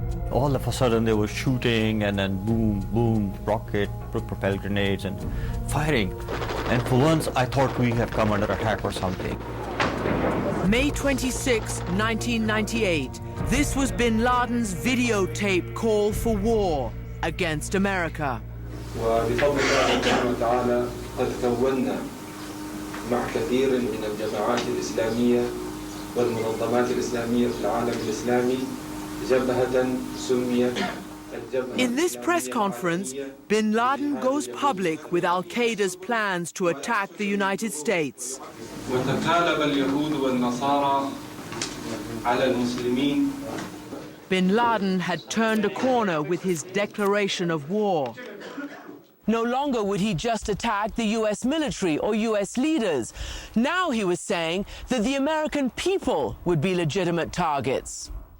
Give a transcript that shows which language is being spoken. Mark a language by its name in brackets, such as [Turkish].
[English] All of a sudden there was shooting and then boom, boom, rocket, propelled grenades and firing. And for once I thought we had come under attack or something. May 26, 1998. This was bin Laden's videotape call for war against America. [Arabic] وبفضل الله سبحانه وتعالى قد كونا مع كثير من الجماعات الإسلامية والمنظمات الإسلامية في العالم الإسلامي جبهة سميت. [English] In this press conference, bin Laden goes public with Al-Qaeda's plans to attack the United States. [Arabic] وتكالب اليهود والنصارى على المسلمين. [English] Bin Laden had turned a corner with his declaration of war. No longer would he just attack the US military or US leaders. Now he was saying that the American people would be legitimate targets.